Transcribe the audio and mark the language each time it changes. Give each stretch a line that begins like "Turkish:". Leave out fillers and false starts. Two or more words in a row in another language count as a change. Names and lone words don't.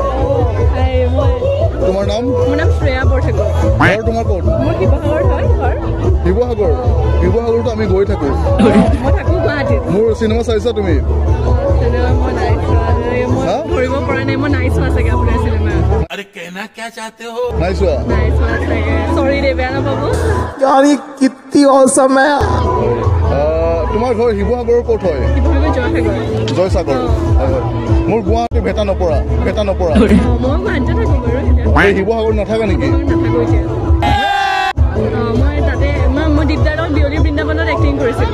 Assamese: তোমাৰ নাম? মোৰ নাম শ্ৰেয়া বৰঠাকুৰ। ঘৰ তোমাৰ ক'ত? মোৰ শিৱসাগৰত হয় ঘৰ। শিৱসাগৰতো আমি গৈ থাকো। মই থাকো গুৱাহাটীত। মোৰ চিনেমা চাইছা তুমি? চিনেমা মই নাই চোৱা, মই ধৰিব পৰা নাই, মই নাই চোৱা চাগে আপোনাৰ চিনেমা।
Hindi: अरे कहना क्या चाहते हो?
Assamese: নাই চোৱা চাগে, চৰি দে, বেয়া নাপাব।
Hindi: यार ये कितनी औसम है।
Assamese: তোমাৰ ঘৰ শিৱসাগৰৰ ক'ত হয়? শিৱসাগৰ জয়সাগৰ। হয়। মোৰ গুৱাহাটী ভেটা নপৰা। মই গুৱাহাটীতে থাকো বাৰু। শিৱসাগৰত নাথাকা নেকি? নাথাকো এতিয়া। মই তাতে মই দিগদাৰত বিয়লি বৃন্দাবনত এক্টিং কৰিছিলো।